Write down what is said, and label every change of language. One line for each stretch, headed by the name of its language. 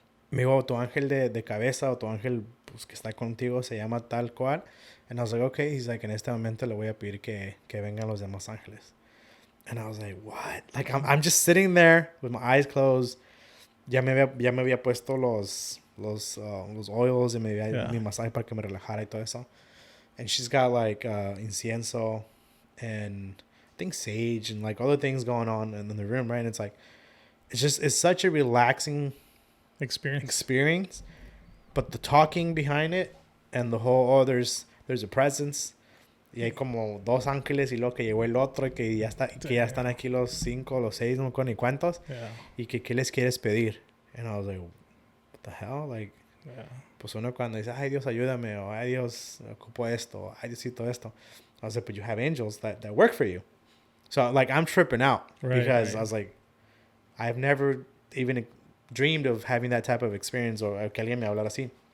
Spanish: Me dijo, tu ángel de cabeza o tu ángel pues, que está contigo se llama tal cual.
English: And I was like, okay. He's like,
Spanish: en este momento le voy a pedir que vengan los demás ángeles.
English: And I was like, what? Like, I'm just sitting there with my eyes closed.
Spanish: Ya me había puesto los oils y me había mi masaje para que me relajara y todo eso.
English: And she's got like incienso and I think sage and like other things going on in the room, right? And it's like, it's such a relaxing experience. But the talking behind it and the whole, there's a presence.
Spanish: Y hay como 2 ángeles y luego que llegó el otro y que ya están aquí los 5, los 6, no me acuerdo ni cuántos.
English: Yeah.
Spanish: Y que qué les quieres pedir.
English: And I was like, what the hell?
Spanish: Like, pues uno cuando dice, ay Dios ayúdame, o ay Dios ocupo esto, o ay Diosito esto.
English: I was like, but you have angels that work for you. So like I'm tripping out because I was like, I've never even dreamed of having that type of experience or
Spanish: que alguien me hablara así.